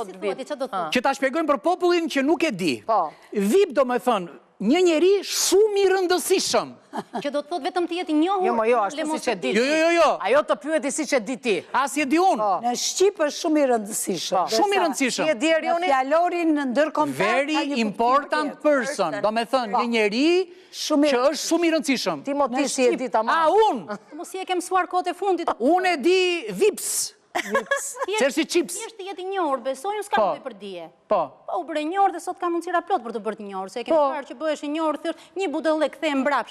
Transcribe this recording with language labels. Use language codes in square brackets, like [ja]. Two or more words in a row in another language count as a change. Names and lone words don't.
[sq] Që ta shpjegojmë për popullin që nuk e di. VIP do me thënë, një njeri shumë i rëndësishëm. Që do të thot vetëm të jetë i njohur. Jo, ashtu si që di ti. Jo. Ajo të pyeti si që di ti. As je di unë. Në Shqip është shumë i rëndësishëm. Shumë i rëndësishëm. Si e di Erioni? Fjalorin në ndërkombëtar. [en] Very important person. [sq] Do me thënë, një njeri që është shumë i rëndësishëm. Ti moti si e di tamam. A, unë. Mos i e kem mësuar kohët e fundit. Unë e di VIPs. Qërë si qips. Thjesht të jetë i njohur, besoj, unë s'ka bëj për dije. Po. U bëre njohur dhe sot ka mundësira plot për të bërë të njohur, se e kemi parë që bëhesh i njohur thjesht një budallë kthehen mbrapsht.